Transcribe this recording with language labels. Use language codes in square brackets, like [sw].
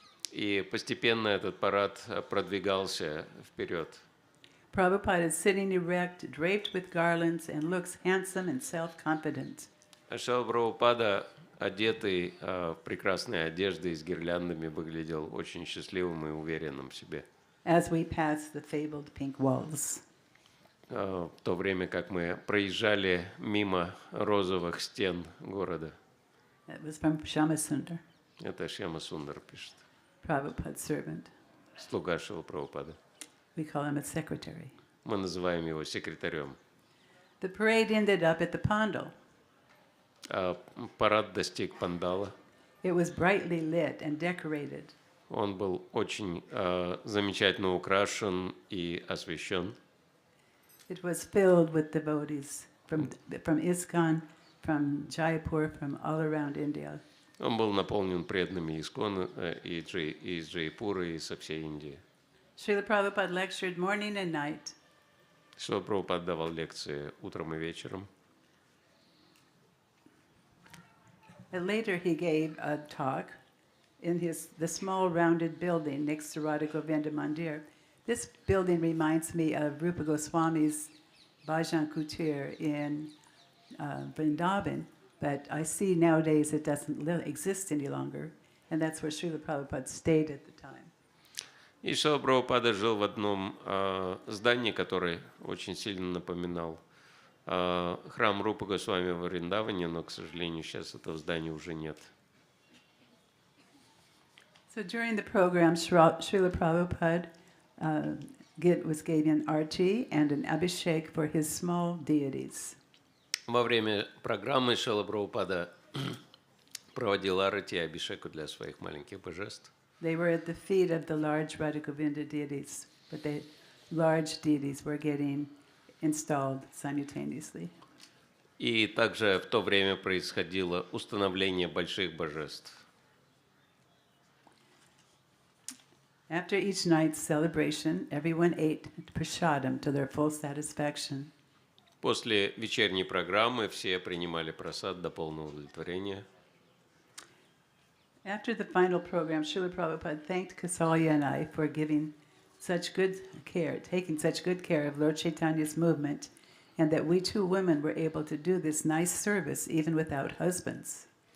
[ru] И постепенно этот парад продвигался вперед. [en] Prabhupada is sitting erect, draped with garlands, and looks handsome and self-confident. [ru] Шрила Прабхупада, одетый в прекрасные одежды и с гирляндами, выглядел очень счастливым и уверенным в себе. [en] As we pass the fabled pink walls. [ru] В то время как мы проезжали мимо розовых стен города. [en] That was from Shyamasundar, [ru] Это Шьяма Сундар пишет. [en] Prabhupada's servant. [ru] Слуга Шрила Прабхупады. [en] We call him a secretary. [ru] Мы называем его секретарем. [en] The parade ended up at the Pandal. [ru] Парад достиг пандала. [en] It was brightly lit and decorated. [ru] Он был очень замечательно украшен и освещен. [en] It was filled with devotees from ISKCON, from Jaipur, from all around India. [ru] Он был наполнен преданными Искона из Джайпура и со всей Индии. [en] Srila Prabhupada lectured morning and night. [ru] Шрила Прабхупада давал лекции утром и вечером. [en] And later he gave a talk in the small rounded building next to Radha Govinda Mandir. This building reminds me of Rupa Goswami's Bhajan Kutir in Vrindavan, but I see nowadays it doesn't exist any longer, and that's where Srila Prabhupada stayed at the time. [ru] И Шрила Прабхупада жил в одном здании, которое очень сильно напоминал храм Рупы Госвами в Вриндаване, но, к сожалению, сейчас этого здания уже нет. [en] So during the program, Srila Prabhupada was given arti and an abhishek for his small deities. [ru] Во время программы Шрила Прабхупада проводил арати и абхишеку для своих маленьких божеств. [en] They were at the feet of the large Radha Govinda deities, but the large deities were getting installed simultaneously. [ru] И также в то время происходило установление больших божеств. [en] After each night's celebration, everyone ate prasadam to their full satisfaction. [ru] После вечерней программы все принимали прасад до полного удовлетворения. [en] After the final program, Srila Prabhupada thanked Kasalya and I for giving such good care, taking such good care of Lord Chaitanya's movement, and that we two women were able to do this nice service even without husbands.